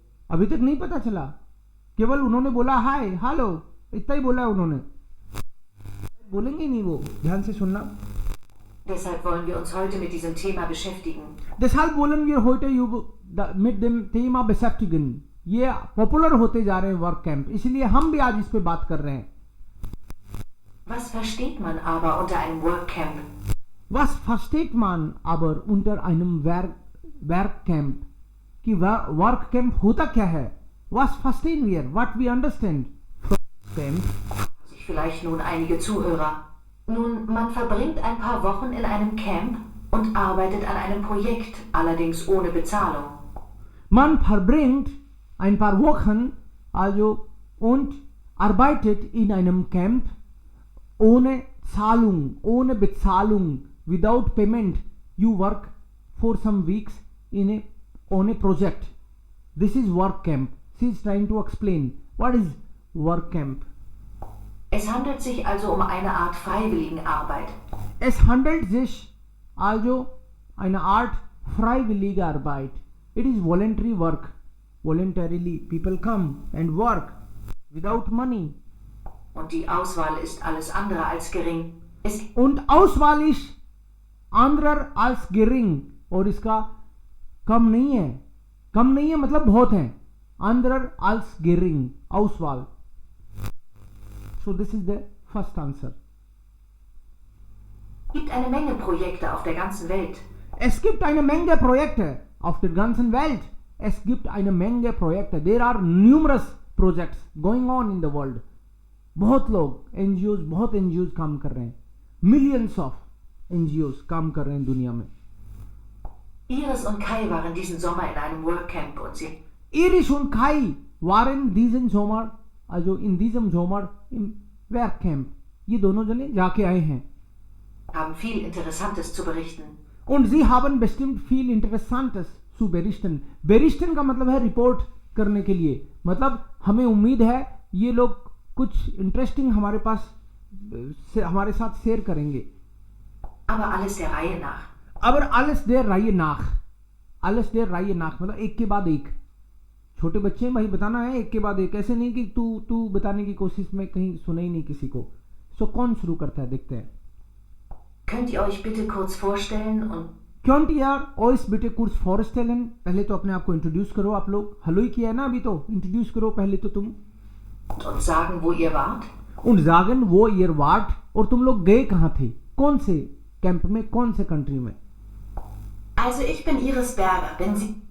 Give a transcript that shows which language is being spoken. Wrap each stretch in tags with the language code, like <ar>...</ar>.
<hi>अभी तक नहीं पता चला, केवल उन्होंने बोला हाय हेलो, इतना ही बोला है उन्होंने. बोलेंगे नहीं वो, ध्यान से सुनना.</hi> <de>Deshalb wollen wir uns heute mit diesem Thema beschäftigen. Deshalb wollen wir heute mit dem Thema beschäftigen.</de> <hi>ये पॉपुलर होते जा रहे हैं वर्क कैंप, इसलिए हम भी आज इस पे बात कर रहे हैं.</hi> <de>Was versteht man aber unter einem Workcamp? Was versteht man aber unter einem Workcamp?</de> <hi>कि वर्क कैंप होता क्या है?</hi> <de>Was verstehen wir?</de> <en>What we understand from camp?</en> <de>Sich vielleicht nun einige Zuhörer. Nun, man verbringt ein paar Wochen in einem Camp und arbeitet an einem Projekt, allerdings ohne Bezahlung. Man verbringt ein paar Wochen also und arbeitet in einem Camp ohne Zahlung, ohne Bezahlung,</de> <en>without payment. You work for some weeks on a project. This is work camp. She is trying to explain what is work camp.</en> <de>Es handelt sich also um eine Art Freiwilligenarbeit. Es handelt sich also eine Art freiwillige Arbeit.</de> <en>It is voluntary work. Voluntarily people come and work without money.</en> <de>Und die Auswahl ist alles andere als gering. Und Auswahl ist anderer als gering.</de> <hi>और इसका कम नहीं है. कम नहीं है मतलब बहुत है.</hi> <de>Anderer als gering. Auswahl.</de> <en>So this is the first answer.</en> <de>Es gibt eine Menge Projekte auf der ganzen Welt. Es gibt eine Menge Projekte auf der ganzen Welt. Es gibt eine Menge Projekte.</de> <en>There are numerous projects going on in the world.</en> <hi>बहुत लोग NGOs, बहुत NGOs काम कर रहे हैं.</hi> <en>Millions of NGOs</en> <hi>काम कर रहे हैं दुनिया में.</hi> <de>Iris und Kai waren diesen Sommer in einem Workcamp und sie Iris und Kai waren diesen Sommer, also in diesem Sommer im Workcamp.</de> <hi>ये दोनों जने जाके आए हैं.</hi> <de>haben viel Interessantes zu berichten. Und sie haben bestimmt viel Interessantes zu berichten.</de> <hi>Berichten का मतलब है report करने के लिए. मतलब हमें उम्मीद है ये लोग कुछ इंटरेस्टिंग हमारे पास हमारे साथ शेयर करेंगे.</hi> <de>Aber alles der Reihe nach. Aber alles der Reihe nach. Alles der Reihe nach</de> <hi>मतलब एक के बाद एक. छोटे बच्चे भाई बताना है एक के बाद एक. ऐसे नहीं कि तू बताने की कोशिश में कहीं सुने ही नहीं किसी को. So कौन शुरू करता है देखते हैं.</hi> <de>Könnt ihr euch bitte kurz vorstellen und Könnt ihr euch bitte kurz vorstellen?</de> <hi>पहले तो अपने आप को इंट्रोड्यूस करो. आप लोग हेलो ही किया है ना अभी तो. इंट्रोड्यूस करो पहले तो तुम.</hi> <de>und sagen, wo ihr wart? Und sagen, wo ihr wart.</de> <hi>और तुम लोग गए कहाँ थे? कौन से कैंप में, कौन से कंट्री में?</hi> <de>Also ich bin Iris Berger. Bin Sie?</de>